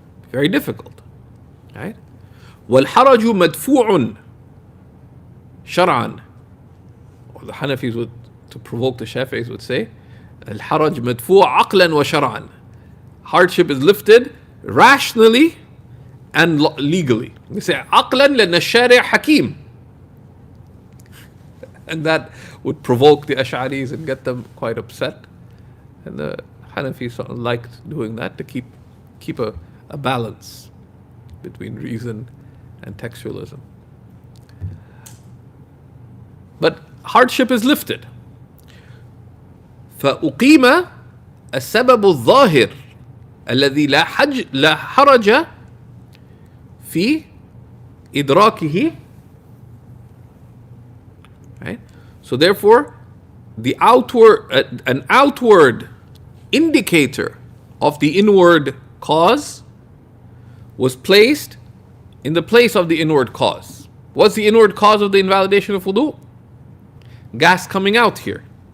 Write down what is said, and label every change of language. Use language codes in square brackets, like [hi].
[en] Very difficult. Right? [ar] وَالْحَرَجُ مَدْفُوعٌ شَرْعًا. [en] Or the Hanafis would, to provoke the Shafi'is, would say, [ar] الْحَرَجْ مَدْفُوعٌ عَقْلًا وَشَرْعًا. [en] Hardship is lifted rationally and legally. We say [ar] عقلا لأن الشارع حكيم. [en] And that would provoke the Ash'aris and get them quite upset. And the Hanafis sort of liked doing that to keep a balance between reason and textualism. But hardship is lifted. [ar] فأقيم السبب الظاهر الذي لا حرج في إدراكه. [en] Right? So therefore, an outward indicator of the inward cause was placed in the place of the inward cause. What's the inward cause of the invalidation of wudu? Gas coming out here.